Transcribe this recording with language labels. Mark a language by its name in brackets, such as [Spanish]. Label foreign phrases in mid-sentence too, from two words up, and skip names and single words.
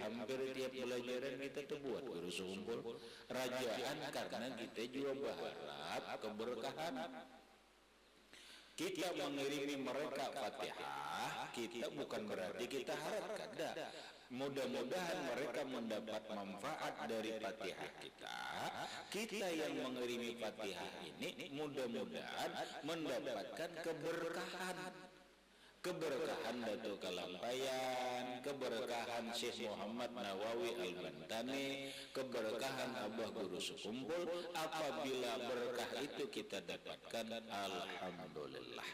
[Indonesian] Hampir tiap pelajaran kita terbuat guru sekumpul rajaan, karena kita juga berharap keberkahan. Kita mengirimi mereka Fatihah, kita bukan berarti kita harapkan. Mudah-mudahan mereka mendapat manfaat dari Fatihah kita. Kita yang mengirimi Fatihah ini mudah-mudahan mendapatkan keberkahan. Keberkahan Datuk Kalampayan, keberkahan Syekh Muhammad Nawawi Al-Bantani, keberkahan Abah Guru Sekumpul. Apabila berkah itu kita dapatkan, alhamdulillah.